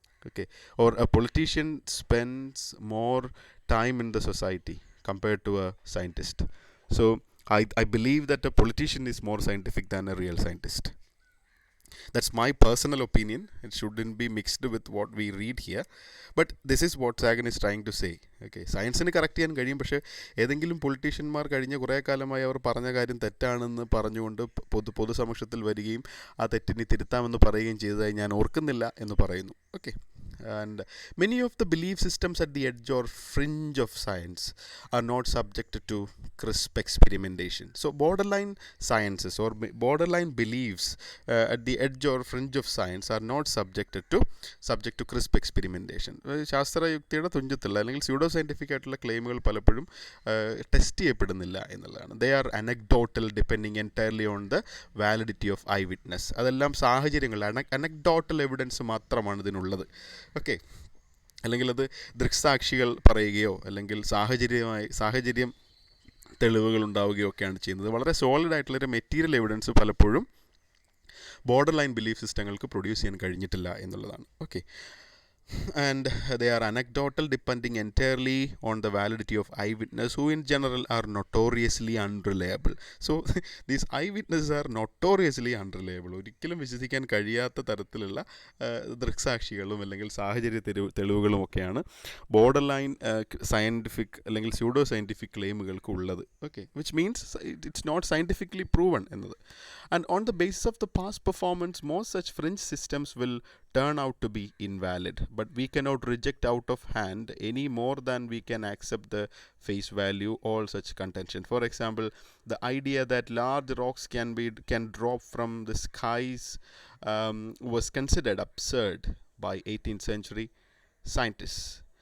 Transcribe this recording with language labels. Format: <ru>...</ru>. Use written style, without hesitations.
<en>Okay, or a politician spends more time in the society compared to a scientist. So I believe that a politician is more scientific than a real scientist. That's my personal opinion. It shouldn't be mixed with what we read here. But this is what Sagan is trying to say.</en> <ml>Okay, സയൻസിന് correct ചെയ്യാൻ കഴിയും. പക്ഷേ ഏതെങ്കിലും പൊളിറ്റീഷ്യന്മാർ കഴിഞ്ഞ കുറേ കാലമായി അവർ പറഞ്ഞ കാര്യം തെറ്റാണെന്ന് പറഞ്ഞുകൊണ്ട് പൊതുസമക്ഷത്തിൽ വരികയും ആ തെറ്റിനെ തിരുത്താമെന്ന് പറയുകയും ചെയ്തതായി ഞാൻ ഓർക്കുന്നില്ല എന്ന് പറയുന്നു.</ml> <en>Okay, and many of the belief systems at the edge or fringe of science are not subject to crisp experimentation. So borderline sciences or borderline beliefs at the edge or fringe of science are not subject to crisp experimentation.</en> <ml>ശാസ്ത്രയുക്തിയുടെ തുഞ്ചത്തുള്ള അല്ലെങ്കിൽ pseudo scientific ആയിട്ടുള്ള ക്ലെയിമുകൾ പലപ്പോഴും test ചെയ്യപ്പെടുന്നില്ല എന്നുള്ളതാണ്.</ml> <en>They are anecdotal depending entirely on the validity of eye witness.</en> <ml>അതെല്ലാം സാഹചര്യങ്ങൾ, anecdotal evidence മാത്രമാണ് ഇതിനുള്ളത്. ഓക്കെ, അല്ലെങ്കിൽ അത് ദൃക്സാക്ഷികൾ പറയുകയോ അല്ലെങ്കിൽ സാഹചര്യം തെളിവുകൾ ഉണ്ടാവുകയോ ഒക്കെയാണ് ചെയ്യുന്നത്. വളരെ സോളിഡ് ആയിട്ടുള്ളൊരു മെറ്റീരിയൽ എവിഡൻസ് പലപ്പോഴും ബോർഡർ ലൈൻ ബിലീഫ് സിസ്റ്റങ്ങൾക്ക് പ്രൊഡ്യൂസ് ചെയ്യാൻ കഴിഞ്ഞിട്ടില്ല എന്നുള്ളതാണ്.</ml> <en>Okay, and they are anecdotal, depending entirely on the validity of eyewitness, who in general are notoriously unreliable. So these eyewitnesses are notoriously unreliable.</en> <ml>ഒരിക്കലും വിശ്വസിക്കാൻ കഴിയാത്ത തരത്തിലുള്ള ദൃക്സാക്ഷികളും അല്ലെങ്കിൽ സാഹചര്യ തെളിവുകളും ഒക്കെയാണ് ബോർഡർ ലൈൻ സയൻറ്റിഫിക് അല്ലെങ്കിൽ സ്യൂഡോ സയൻറ്റിഫിക് ക്ലെയിമുകൾക്ക് ഉള്ളത്.</ml> <en>okay, which means it's not scientifically proven</en> <ml>എന്നത്.</ml> <en>And on the basis of the past performance, most such fringe systems will turn out to be invalid, but we cannot reject out of hand any more than we can accept the face value all such contention. For example, the idea that large rocks can drop from the skies was considered absurd by 18th century scientists.</en>